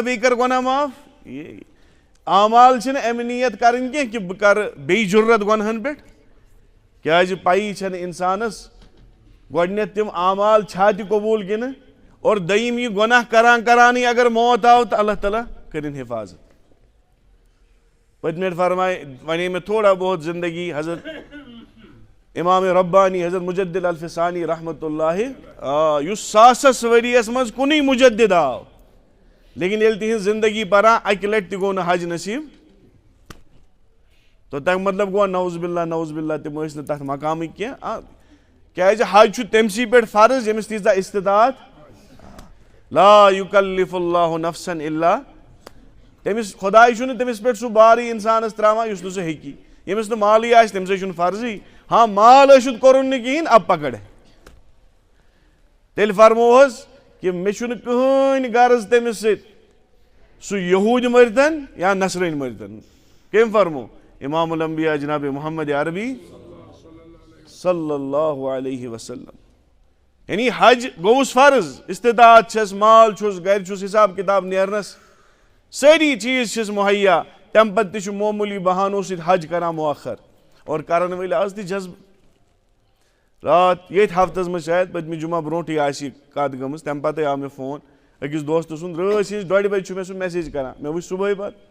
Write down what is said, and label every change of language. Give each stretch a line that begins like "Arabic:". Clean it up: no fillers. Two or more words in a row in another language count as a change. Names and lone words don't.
Kashmiri: بیٚیہِ کر گۄناہ معاف اعمال چھِنہٕ اَمہِ نیت کرٕنۍ کینٛہہ کہِ بہٕ کرٕ بیٚیہِ جُرت گۄنہن پٮ۪ٹھ کیٛازِ پَیی چھنہٕ اِنسانس گۄڈٕنیتھ تِم اعمال چھا تہِ قبوٗل کِنہٕ اور دوٚیِم یہِ گۄناہ کران کرانٕے اگر موت آو تہٕ اللہ تعالیٰ کٔرِنۍ حِفاظت پٔتمہِ لٹہِ فرماے ونے مےٚ تھوڑا بہت زندگی حضرت امام ربانی حضرت مجدد الفسانی
Arabic: رحمتہ اللہ
Kashmiri: یُس 100 ؤرِیس منٛز کُنُے مجدد آو لیکن ییٚلہِ تِہنٛز زندگی پران اکہِ لٹہِ تہِ گوٚو نہٕ حج نصیٖب تو تمیُک مطلب گوٚو نعوذ باللہ تِم ٲسۍ نہٕ تتھ مقامٕکۍ کینٛہہ کیٛازِ حج چھُ تٔمسٕے پٮ۪ٹھ فرض ییٚمِس تیٖژاہ استطاعت
Arabic: لا یُکلِف اللہ نفسن الا
Kashmiri: تٔمِس خۄداے چھُنہٕ تٔمِس پٮ۪ٹھ سُہ بارٕے انسانس تراوان یُس نہٕ سُہ ہیٚکی ییٚمِس نہٕ مالٕے آسہِ تٔمِسے چھُنہٕ فرضٕے ہاں مال ٲسِتھ کوٚرُن نہٕ کِہینۍ
Urdu: اب پکڑ
Kashmiri: تیٚلہِ فرموہس کہ مےٚ چھُنہٕ کٕہٕنۍ غرض تٔمِس سۭتۍ سُہ یہوٗدۍ مٔرتن یا نصرٲنۍ مٔرتن کٔمۍ فرمو امام الانبیاء جناب محمد عربی
Arabic: صلی اللہ علیہ وسلم
Kashmiri: یعنی حج گوٚوُس فرض استطاعت چھس مال چھُس گرِ چھُس حساب کتاب نیرنس سٲری چیٖز چھِس مُہیا تمہِ پتہٕ تہِ چھُ معموٗلی بہانو سۭتۍ حج کران مؤخر اور کرن وٲلۍ آز تہِ جذبہٕ راتھ ییٚتھۍ ہفتس منٛز شاید پٔتمہِ جمعہ برونٛٹھٕے آسہِ یہِ کتھ گٔمٕژ تمہِ پتے آو مےٚ فون أکِس دوستہٕ سُنٛد رٲژ ہِنٛزِ 2:30 بجہِ چھُ مےٚ سُہ میسیج کران مےٚ وٕچھ صبحٲے پتہٕ